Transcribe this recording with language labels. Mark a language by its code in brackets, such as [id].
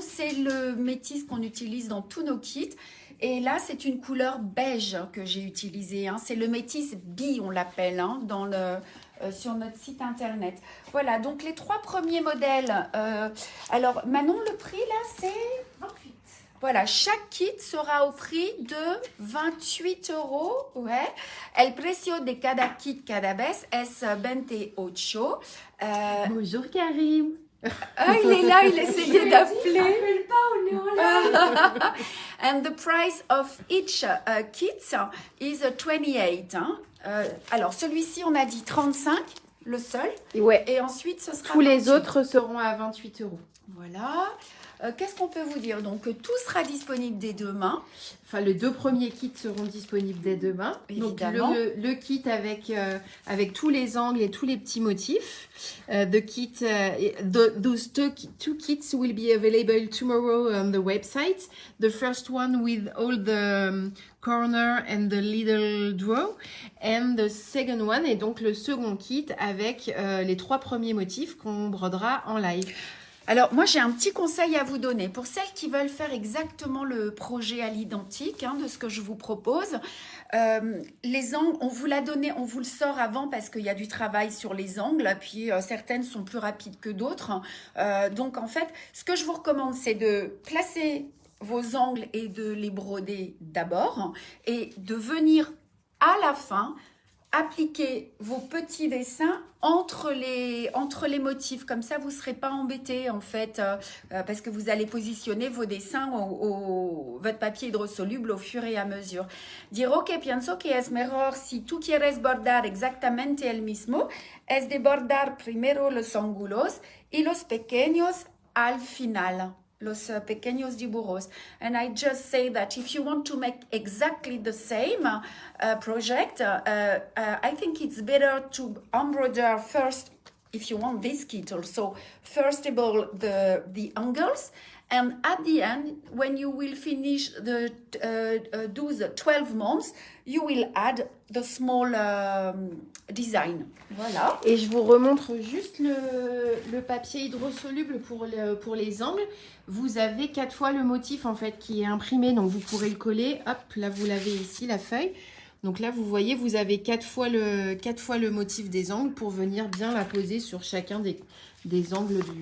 [fr] C'est le métis qu'on utilise dans tous nos kits. Et là, c'est une couleur beige que j'ai utilisée. Hein. C'est le métis bi, on l'appelle, hein, sur notre site internet. Voilà, donc les 3 premiers modèles. Alors, Manon, le prix, là, c'est 28. Voilà, chaque kit sera au prix de 28 €. Ouais. [es] El precio de cada kit cada vez es 28. [fr] Bonjour Karim. Ah, il est là, il essayait d'appeler. Appelle pas, on est en live. [en] And the price of each kit is 28. [fr] Hein. Alors, celui-ci, on a dit 35, le seul. Ouais. Et ensuite, ce sera Tous les 28. autres seront à 28 €. Voilà. Qu'est-ce qu'on peut vous dire? Donc, tout sera disponible dès demain. Enfin, les 2 premiers kits seront disponibles dès demain. Évidemment. Donc, le kit avec tous les angles et tous les petits motifs. [en] Those two kits will be available tomorrow on the website. The first one with all the corner and the little draw. And the second one, [fr] et donc le second kit avec les 3 premiers motifs qu'on brodera en live. Alors, moi, j'ai un petit conseil à vous donner. Pour celles qui veulent faire exactement le projet à l'identique de ce que je vous propose, les angles, on vous l'a donné, on vous le sort avant parce qu'il y a du travail sur les angles, puis certaines sont plus rapides que d'autres. Donc, en fait, ce que je vous recommande, c'est de placer vos angles et de les broder d'abord et de venir à la fin appliquer vos petits dessins entre les motifs. Comme ça, vous ne serez pas embêtés, en fait, parce que vous allez positionner vos dessins, votre papier hydrosoluble au fur et à mesure. [es] Dire, ok, pienso que es mejor si tú quieres bordar exactamente el mismo, es de bordar primero los ángulos y los pequeños al final. Los pequeños dibujos. [en] And I just say that if you want to make exactly the same project, I think it's better to embroider first, if you want this kit also, first of all the angles, and at the end, when you will finish the 12 months, you will add the small design. [fr] Voilà. Et je vous remontre juste le papier hydrosoluble pour les angles. Vous avez 4 fois le motif en fait qui est imprimé, donc vous pourrez le coller. Hop, là vous l'avez ici, la feuille. Donc là vous voyez, vous avez 4 fois le motif des angles pour venir bien la poser sur chacun des angles